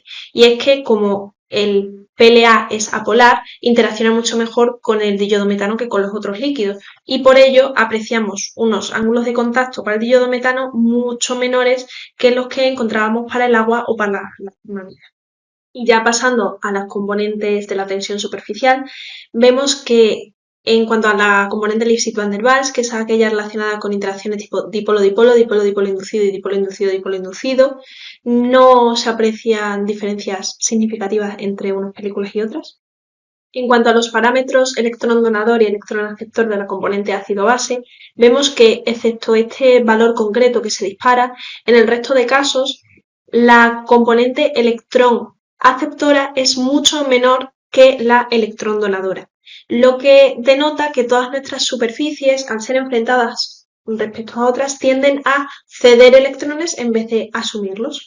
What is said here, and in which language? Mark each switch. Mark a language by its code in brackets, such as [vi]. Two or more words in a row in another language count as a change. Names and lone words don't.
[es] Y es que como el PLA es apolar, interacciona mucho mejor con el diodometano que con los otros líquidos, y por ello apreciamos unos ángulos de contacto para el diodometano mucho menores que los que encontrábamos para el agua o para la formamida. Y ya pasando a las componentes de la tensión superficial, vemos que en cuanto a la componente Lipschitz van der Waals, que es aquella relacionada con interacciones tipo dipolo-dipolo, dipolo-dipolo inducido y dipolo-inducido-dipolo inducido, no se aprecian diferencias significativas entre unas películas y otras. En cuanto a los parámetros electrón donador y electrón aceptor de la componente ácido-base, vemos que, excepto este valor concreto que se dispara, en el resto de casos, la componente electrón aceptora es mucho menor que la electrón donadora, lo que denota que todas nuestras superficies, al ser enfrentadas respecto a otras, tienden a ceder electrones en vez de asumirlos.